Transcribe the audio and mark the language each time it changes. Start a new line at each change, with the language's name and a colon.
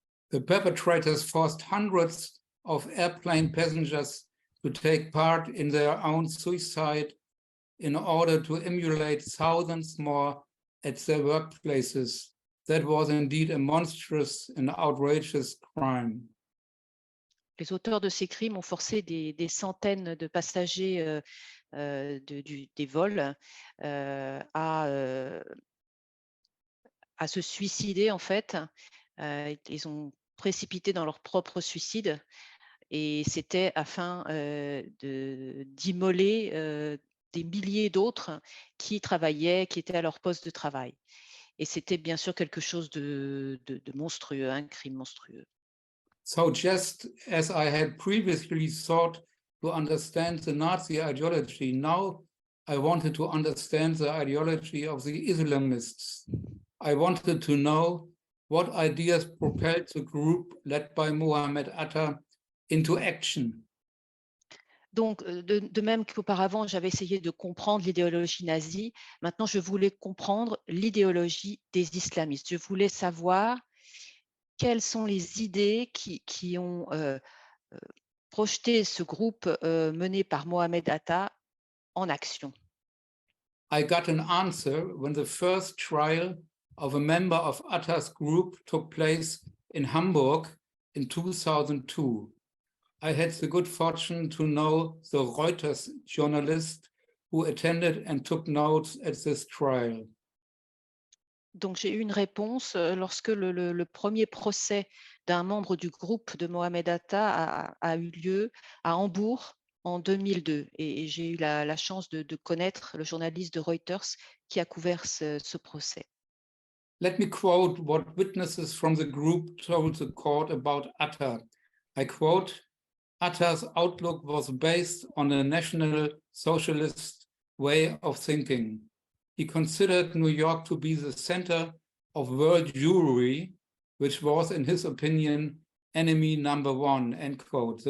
English: The perpetrators forced hundreds of airplane passengers to take part in their own suicide in order to emulate thousands more at their workplaces. That was indeed a monstrous and outrageous crime.
French: Les auteurs de ces crimes ont forcé des centaines de passagers des vols à se suicider en fait. Ils ont précipité dans leur propre suicide Et c'était afin d'immoler des milliers d'autres qui travaillaient, qui étaient à leur poste de travail. Et c'était bien sûr quelque chose de monstrueux, un crime monstrueux.
English: So just as I had previously sought to understand the Nazi ideology, now I wanted to understand the ideology of the Islamists. I wanted to know what ideas propelled the group led by Mohammed Atta into action.
French: Donc, de même qu'auparavant, j'avais essayé de comprendre l'idéologie nazie, maintenant je voulais comprendre l'idéologie des islamistes. Je voulais savoir quelles sont les idées qui ont projeté ce groupe mené par Mohamed Atta en action.
English: I got an answer when the first trial of a member of Atta's group took place in Hamburg in 2002. I had the good fortune to know the Reuters journalist who attended and took notes at this trial.
French: Donc, j'ai eu une réponse lorsque le premier procès d'un membre du groupe de Mohamed Atta a eu lieu à Hambourg en 2002. Et j'ai eu la chance de connaître le journaliste de Reuters qui a couvert ce procès.
English: Let me quote what witnesses from the group told the court about Atta. I quote, Atta's outlook was based on a national socialist way of thinking. He considered New York to be the center of world Jewry, which was, in his opinion, enemy number one, end quote.